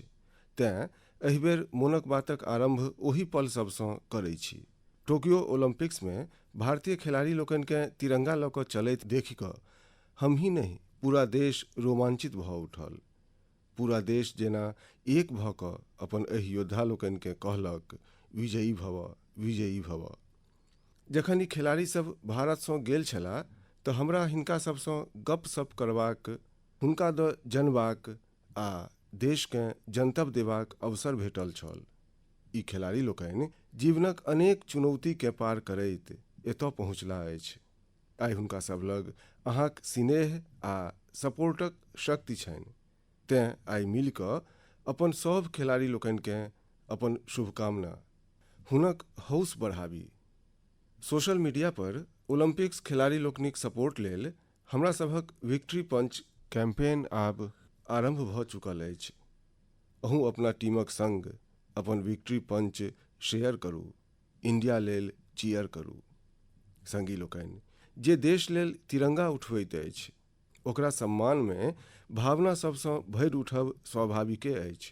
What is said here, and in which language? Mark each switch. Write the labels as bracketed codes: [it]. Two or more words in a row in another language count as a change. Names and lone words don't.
[mai] तेँ एहिबेर मोनक बातक आरम्भ ओहि पल सबसँ करै छी। टोक्यो ओलम्पिक्समे भारतीय खिलाड़ी लोकनिकेँ तिरंगा लऽ कऽ चलैत देखि कऽ हमही नहि पूरा देश रोमांचित भऽ उठल। पूरा देश जेना एक भऽ कऽ अपन एहि योद्धा लोकनिकेँ कहलक, विजयी भव, विजयी भव। जखन ई खिलाड़ी सब भारतसँ गेल छलाह तऽ हमरा हिनका सबसँ गपशप करबाक, हुनका द जनबाक आ देशकेँ जनतब देबाक अवसर भेटल छल। ई खिलाड़ी लोकनि जीवनक अनेक चुनौतीकेँ पार करैत एतय पहुँचलाह अछि। आइ हुनका सब लग अहाँक स्नेह आ सपोर्टक शक्ति छनि। तेँ आइ मिलि कऽ अपन सभ खिलाड़ी लोकनिकेँ अपन शुभकामना, हुनक हौस बढ़ाबी। [en] social media [mai] पर ओलंपिक्स खिलाड़ी लोकनिक सपोर्ट लेल हमरा सभक [en] victory punch campaign [mai] आब आरंभ भऽ चुकल अछि। अहूँ अपना टीमक संग अपन [en] victory punch [mai] शेयर करू, इंडिया लेल चीयर करू। संगी लोकनि, जे देश लेल तिरंगा उठबैत अछि ओकरा सम्मानमे भावना सबसँ भरि उठब स्वाभाविके अछि।